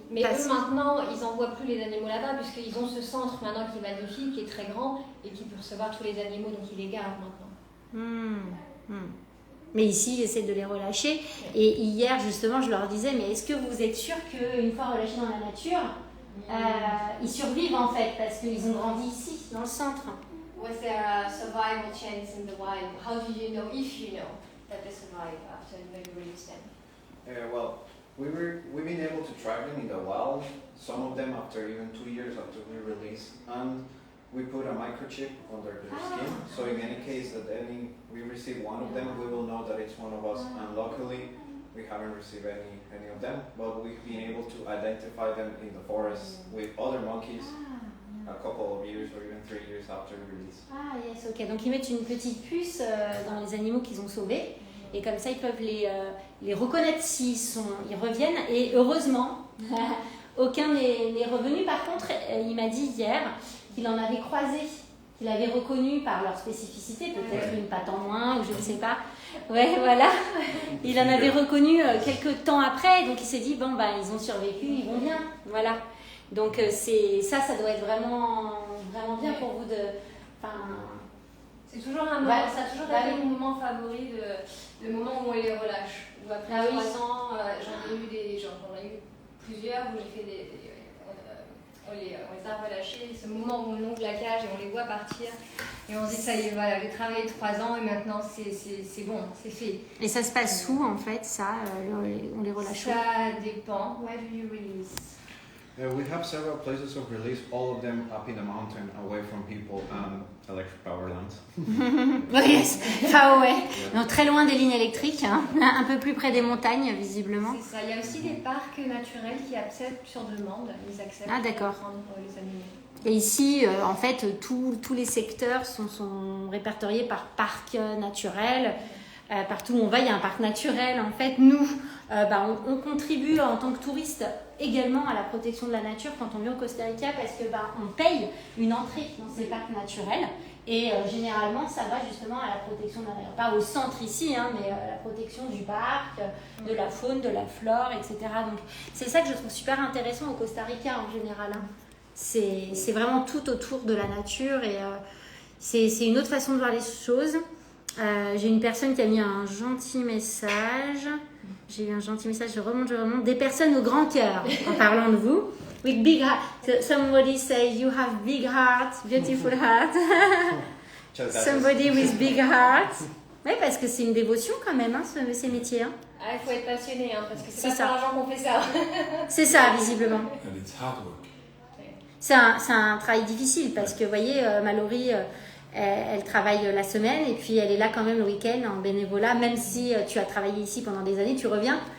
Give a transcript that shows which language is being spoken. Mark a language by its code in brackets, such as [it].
[fr] Mais eux maintenant, ils n'envoient plus les animaux là-bas puisqu'ils ont ce centre maintenant qui est magnifique, qui est très grand et qui peut recevoir tous les animaux, donc ils les gardent maintenant. Mais ici, j'essaie de les relâcher. Et hier, justement, je leur disais, mais est-ce que vous êtes sûr qu'une fois relâchés dans la nature, ils survivent en fait, parce qu'ils ont grandi ici, dans le centre. [en] Was there a survival chance in the wild? How do you know, if you know, that they survive after you release them? Well, we've been able to track them in the wild, some of them after even 2 years after we release, and we put a microchip under their skin, so in any case that we receive one of them, we will know that it's one of us, and luckily we haven't received any of them, but we've been able to identify them in the forest with other monkeys a couple of years or even 3 years after release. Ah yes, ok. [fr] Donc ils mettent une petite puce dans les animaux qu'ils ont sauvés, et comme ça ils peuvent les reconnaître s'ils reviennent, et heureusement, aucun n'est revenu. Par contre, il m'a dit hier qu'il en avait croisé, qu'il avait reconnu par leur spécificité, peut-être une patte en moins, ou je ne sais pas. Ouais, voilà. Il en avait reconnu quelques temps après, donc il s'est dit, bon, bah, ils ont survécu, ils vont bien. Voilà. Donc, ça doit être vraiment, vraiment bien pour vous de... C'est toujours un moment, ça a toujours été mon moment favori, le moment où on les relâche. Où après 3 ans, j'en ai eu plusieurs où j'ai fait on les a relâchés, ce moment où on ouvre la cage et on les voit partir et on se dit ça y est, voilà, j'ai travaillé 3 ans et maintenant c'est bon, c'est fait. Et ça se passe où en fait, ça, on les relâche? Ça dépend. [en] Where do you release? We have several places of release, all of them up in the mountain, away from people and electric power lines. Yes, far away. [fr] Donc très loin des lignes électriques, hein. Un peu plus près des montagnes, visiblement. C'est ça. Il y a aussi des parcs naturels qui acceptent sur demande, ils acceptent de prendre les animaux. Et ici, en fait, tous les secteurs sont répertoriés par parc naturel. Partout où on va, il y a un parc naturel. En fait, nous, on contribue en tant que touristes également à la protection de la nature quand on vient au Costa Rica parce que on paye une entrée dans ces parcs naturels et généralement ça va justement à la protection de la nature, pas au centre ici, hein, mais à la protection du parc, de la faune, de la flore, etc. Donc c'est ça que je trouve super intéressant au Costa Rica en général. Hein. C'est vraiment tout autour de la nature et c'est une autre façon de voir les choses. J'ai une personne qui a mis un gentil message. J'ai eu un gentil message, je remonte. Des personnes au grand cœur, en parlant de vous. [en] With big heart. So somebody say you have big heart, beautiful heart. Somebody with big heart. [fr] Oui, parce que c'est une dévotion quand même, hein, ces métiers. Hein. Ah, il faut être passionné, hein, parce que c'est pas pour l'argent qu'on fait ça. C'est ça, visiblement. [en] And it's hard work. [fr] C'est un travail difficile, parce que, vous voyez, Mallory... Elle travaille la semaine et puis elle est là quand même le week-end en bénévolat, même si tu as travaillé ici pendant des années, tu reviens.